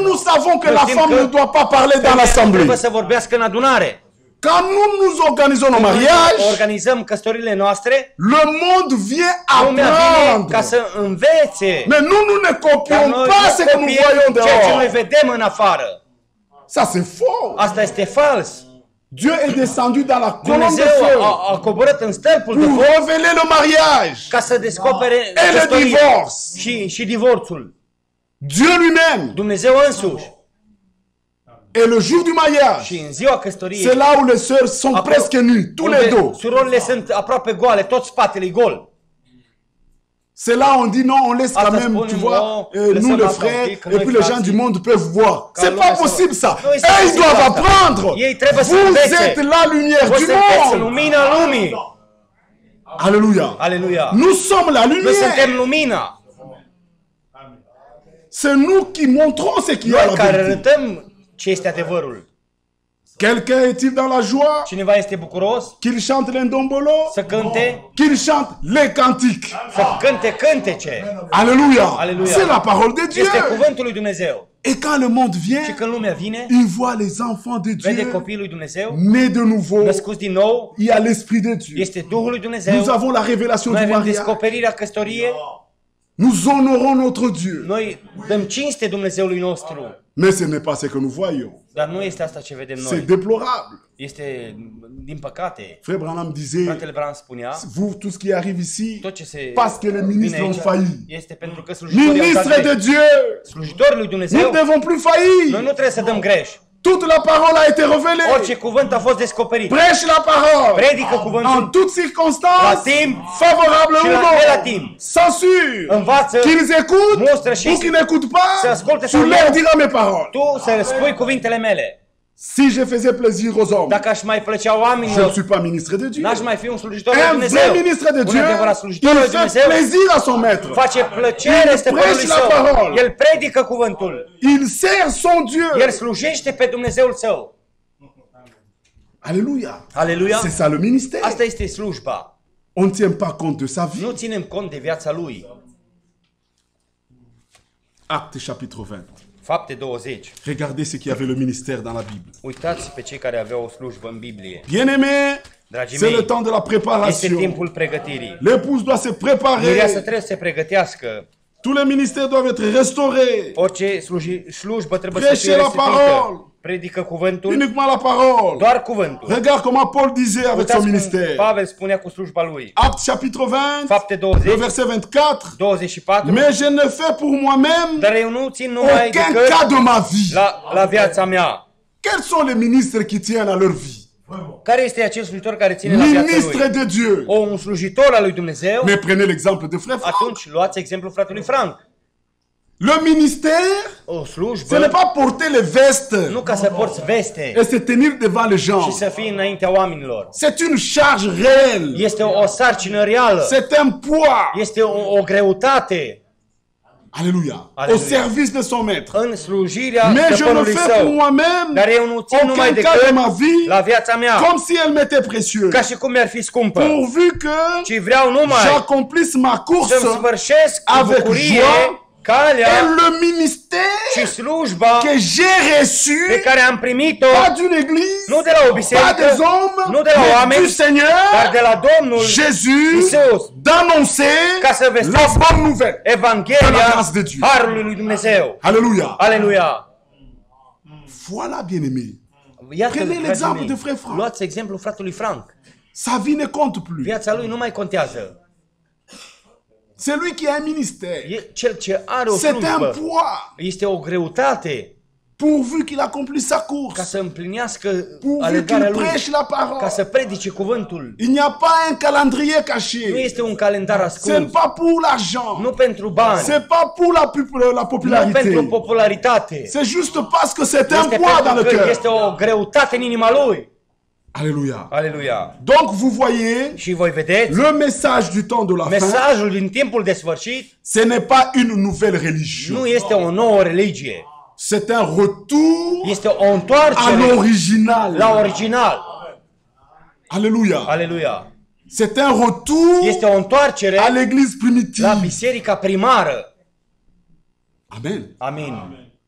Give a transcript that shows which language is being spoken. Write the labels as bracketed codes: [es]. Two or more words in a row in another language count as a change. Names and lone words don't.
[ro] Noi [fr] la [ro] știm [fr] femme [ro] că [fr] ne doit pas parler dans [ro] Femeia [fr] l'assemblée. [ro] trebuie să vorbească în adunare. [fr] Quand nous organisons nos [ro] Când noi [fr] mariages, [ro] organizăm căsătorile noastre, [fr] le monde vient [ro] lumea vine [fr] apprendre. [ro] ca să învețe. [fr] Mais nous ne [ro] Dar [fr] copions [ro] noi [fr] pas ce que nous [ro] copiem [fr] voyons [ro] ceea ce noi [fr] dehors. [ro] vedem în afară. [fr] Ça, c'est faux. [ro] Asta este fals. [fr] Dieu est descendu dans la colonne de [ro] Dumnezeu [fr] feu [ro] a coborât în stâlpul de [fr] pour [ro] foc [fr] révéler le mariage [ro] ca să descopere [fr] et le [ro] căsătoria [fr] divorce. [ro] și divorțul. [fr] Dieu lui-même. [ro] Dumnezeu însuși. [fr] Et le jour du mariage, [ro] Și în ziua [fr] c'est [ro] căsătoriei, [fr] là où les sœurs sont presque nues, tous les [ro] unde [fr] dos. [ro] surorile sunt aproape goale, tot spatele e gol. [fr] C'est là où on dit non, on laisse quand [ro] Asta [fr] même, tu [ro] spunem, [fr] vois, [ro] non, [fr] nous [ro] lăsăm [fr] les [ro] asta un [fr] frères, [ro] pic, că [fr] et [ro] noi [fr] puis les gens [ro] frații, [fr] du monde peuvent voir. [ro] ca [fr] C'est [ro] lumea [fr] pas [ro] să- [fr] possible ça. [ro] Nu este [fr] Et ils [ro] posibil [fr] doivent [ro] asta. [fr] apprendre. [ro] Ei trebuie să [fr] Vous [ro] învețe. [fr] êtes la lumière [ro] Voi [fr] du [ro] sunteți [fr] monde. [ro] lumina lumii. [fr] Alléluia. [ro] Aleluia. [fr] Nous sommes la [ro] Noi suntem [fr] lumière. [ro] lumina. [fr] C'est nous qui montrons ce qu'il y a [ro] Noi [fr] la [ro] care [fr] vérité. [ro] arătăm ce este adevărul. [fr] Quelqu'un est-il dans la joie? [ro] Cineva este bucuros [fr] Qu'il chante l'indombolo? [ro] să cânte, [fr] Qu'il chante les cantiques. [ro] să cânte cântece. [fr] Alléluia. [ro] Alléluia. [fr] C'est la parole de Dieu. [ro] Este cuvântul lui Dumnezeu. [fr] Et quand le monde [ro] Și [fr] vient, [ro] când lumea vine, [fr] il voit les enfants de [ro] vede [fr] Dieu [ro] copiii lui Dumnezeu, [fr] nés de nouveau. [ro] născuți din nou, [fr] Il y a l'Esprit de Dieu. [ro] este Duhul lui Dumnezeu. [fr] Nous avons la révélation [ro] Noi [fr] du [ro] avem [fr] mariage. [ro] descoperirea căsătoriei. [fr] Nous honorons notre Dieu. [ro] Noi dăm cinste Dumnezeului nostru. [fr] Mais ce n'est pas ce que nous voyons. [ro] Dar nu este asta ce vedem [fr] C'est [ro] noi. [fr] déplorable. [ro] Este, din păcate, [fr] Frère Branham disait, [ro] fratele Bran spunea, [fr] vous, tout ce qui arrive ici, [ro] tot ce se [fr] parce que les ministres [ro] vine [fr] ont [ro] aici [fr] failli. [ro] este pentru că slujitorii au [fr] Ministre [ro] dat de greș. [fr] Dieu, [ro] Slujitorii lui [fr] nous [ro] Dumnezeu, [fr] ne devons plus [ro] noi [fr] faillir. [ro] nu trebuie să dăm greș. [fr] Toute la parole a été révélée. [ro] Orice cuvânt a fost descoperit. [fr] Prêche la parole. [ro] Predică [fr] En [ro] cuvântul [fr] toutes [ro] la [fr] circonstances, [ro] timp, [fr] favorable [ro] și [fr] ou [ro] la [fr] non. [ro] relativ. [fr] Censure. [ro] Învață [fr] Qu'ils écoutent [ro] Montre și [fr] ou qu'ils n'écoutent pas, [ro] să asculte [fr] tu [ro] sau nu. [fr] leur diras mes paroles. [ro] tu să spui cuvintele mele. [fr] Si je faisais plaisir aux hommes, [ro] Dacă aș mai plăcea [fr] je ne [ro] oamenilor, [fr] suis pas ministre de Dieu. [ro] n-aș mai fi un slujitor lui [fr] Un [ro] Dumnezeu. [fr] vrai ministre de [ro] Un [fr] Dieu, [ro] adevărat slujitor lui [fr] il fait [ro] Dumnezeu [fr] plaisir à son maître. [ro] face plăcere [fr] Il [ro] stăpânului [fr] prêche la [ro] său. [fr] parole. [ro] El predică cuvântul. [fr] Il sert son Dieu. [ro] El slujește pe Dumnezeul său. [fr] Alléluia. [ro] Aleluia. [fr] C'est ça le ministère. [ro] Asta este slujba. [fr] On ne tient pas compte de sa vie. [ro] Nu ținem cont de viața lui. [fr] Actes chapitre 20. [ro] Fapte 20. [fr] Regardez ce qu'il y avait le ministère dans la Bible. [ro] Uitați pe cei care aveau o slujbă în Biblie. [fr] Bien-aimés, [ro] Dragii [fr] c'est le [ro] mei, [fr] temps de la [ro] este [fr] préparation. [ro] timpul pregătirii. [fr] L'épouse doit se [ro] Mireasa [fr] préparer. [ro] trebuie să se pregătească. [fr] Tous les ministères doivent être restaurés. [ro] Orice slujbă trebuie să [fr] Prêchez [ro] fie [fr] la [ro] restituită. [fr] parole. [ro] Predică cuvântul, [fr] Uniquement la parole. [ro] doar cuvântul. [fr] Regarde comment Paul disait avec son [ro] Uitați cum [fr] ministère. [ro] Pavel spunea cu slujba lui. [fr] Actes chapitre 20, [ro] Fapte [fr] le [ro] 20, [fr] verset 24. [ro] 24. [fr] Mais je ne fais pour moi-même [ro] Dar eu nu țin numai [fr] aucun [ro] decât [fr] cas de ma vie. [ro] la viața mea. [fr] Quels sont les ministres qui tiennent à leur vie? [ro] Care este acel slujitor care ține la viața [fr] Ministre [ro] lui? [fr] de Dieu. [ro] Un slujitor al lui Dumnezeu? [fr] Mais prenez l'exemple de frère Franck. [ro] Atunci luați exemplul fratelui Frank. [fr] Le ministère, [ro] O [fr] ce n'est [ro] slujbă [fr] pas porter les vestes [ro] nu ca să porți veste [fr] et se tenir devant les [ro] și [fr] gens. [ro] să fii înaintea oamenilor. [fr] C'est une charge réelle. [ro] Este o sarcină reală. [fr] C'est un poids. [ro] Este o greutate [fr] Alléluia. Au [ro] Alléluia. [fr] service de son maître. [ro] în slujirea [fr] Mais je le [ro] stăpânului [fr] fais pour [ro] său. [fr] moi-même. [ro] Dar eu nu țin numai [fr] Aucun cas de [ro] decât [fr] ma vie. [ro] la viața mea, [fr] Comme si elle m'était précieuse. [ro] ca și cum mi-ar fi scumpă. [fr] Pourvu que [ro] Ci vreau numai [fr] j'accomplisse ma course [ro] să-mi sfârșesc cu [fr] avec [ro] bucurie [fr] joie [ro] calea [fr] et le ministère [ro] și slujba [fr] que j'ai reçu, [ro] pe care am primit-o [fr] pas d'une église, [ro] nu de la o [fr] pas [ro] biserică, [fr] des hommes, [ro] nu de la [fr] mais du [ro] oameni, dar [fr] Seigneur [ro] de la Domnul [fr] Jésus, [ro] Isus, [fr] d'annoncer [ro] ca să [fr] la [ro] vestesc [fr] bonne nouvelle. De la [ro] Evanghelia [fr] grâce de Dieu. [ro] Harului lui Dumnezeu. [fr] Alléluia. [ro] Aleluia! [fr] Voilà, bien-aimés. [ro] Iată, [fr] Prenez [ro] dragii [fr] l'exemple [ro] mei, [fr] de frère Franck. [ro] luați exemplul fratelui Frank. [fr] Sa vie ne compte plus. [ro] Viața lui nu mai contează. [fr] C'est lui qui a un ministère. [ro] E cel ce are o [fr] C'est un [ro] slujbă. [fr] poids. [ro] Este o greutate [fr] Pourvu qu'il accomplisse sa [ro] ca [fr] course. [ro] să împlinească [fr] Pourvu [ro] alergarea [fr] qu'il [ro] lui, [fr] prêche la [ro] ca [fr] parole. [ro] să predice cuvântul. [fr] Il n'y a pas un calendrier [ro] Nu [fr] caché. [ro] este un calendar [fr] C'est [ro] ascuns, [fr] pas pour l'argent. [ro] nu pentru bani, [fr] C'est pas pour la [ro] nu [fr] popularité. [ro] pentru popularitate. [fr] C'est juste parce que c'est un [ro] Este [fr] poids dans le [ro] pentru că este [fr] cœur. [ro] o greutate în inima lui. [fr] Alléluia. [ro] Aleluia! [fr] Donc vous voyez, [ro] Și voi vedeți, [fr] le message du temps de la fin, [ro] mesajul din timpul de sfârșit [fr] ce n'est pas une nouvelle religion. [ro] nu este o nouă religie. [fr] C'est un retour [ro] Este o [fr] à [ro] întoarcere [fr] l'original. [ro] la original. [fr] Alléluia. [ro] Aleluia! [fr] C'est un retour [ro] Este o întoarcere [fr] à l'église [ro] la [fr] primitive. [ro] biserica primară. [fr] Amen. [ro] Amin.